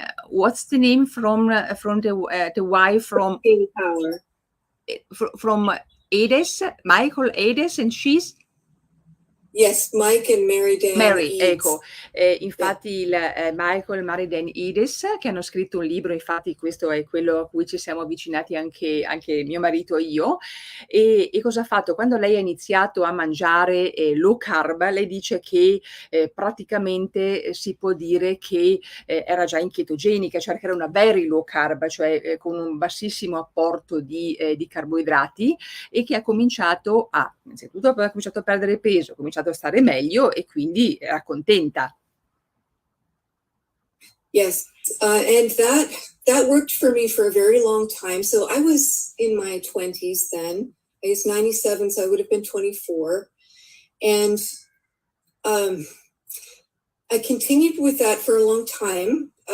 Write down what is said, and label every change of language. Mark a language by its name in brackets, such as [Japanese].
[English] What's the name from the wife from Power. from Edes, Michael Edes, and she's Yes, Mike and Mary Dan Mary, Eads. [Italian] ecco, infatti Michael e Mary Dan Eads, che hanno scritto un libro, infatti questo è quello a cui ci siamo avvicinati anche mio marito e io. E cosa ha fatto? Quando lei ha iniziato a mangiare low carb, lei dice che praticamente si può dire che era già in chetogenica, cioè che era una very low carb, cioè con un bassissimo apporto di carboidrati, e che ha cominciato innanzitutto ha cominciato a perdere peso, ha cominciato a stare meglio e quindi era contenta. [English] Yes, and that worked for me for a very long time. So I was in my 20s then. I was 97, so I would have been 24. And I continued with that for a long time.